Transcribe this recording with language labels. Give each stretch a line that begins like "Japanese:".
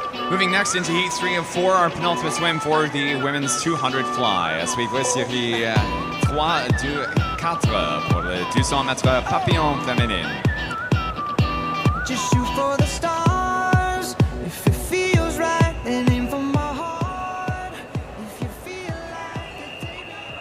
English: Moving next into Heat 3 of 4, our penultimate swim for the women's 200 fly.
French: À suivre série 3, 2, 4 pour le 200 mètres papillon féminine.
English: Just shoot for the stars. If it feels right, then aim for my heart. If you feel like it, take me.